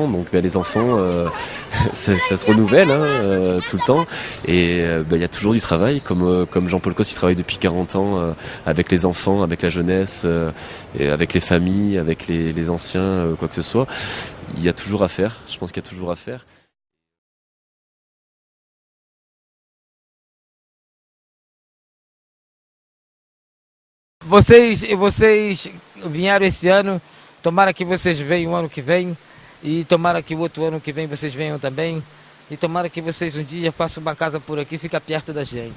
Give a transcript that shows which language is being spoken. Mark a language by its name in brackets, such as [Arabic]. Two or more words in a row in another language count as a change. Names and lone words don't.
[French] Donc, les enfants, ça se renouvelle tout le temps. Et il y a toujours du travail, comme Jean-Paul Cos, il travaille depuis 40 ans avec les enfants, avec la jeunesse, et avec les familles, avec les anciens, quoi que ce soit. Il y a toujours à faire. Je pense qu'il y a toujours à faire. [Portuguese] Vocês vieram esse ano, tomara que vocês venham o ano que vem, e tomara que o outro ano que vem vocês venham também, e tomara que vocês um dia façam uma casa por aqui, fica perto da gente.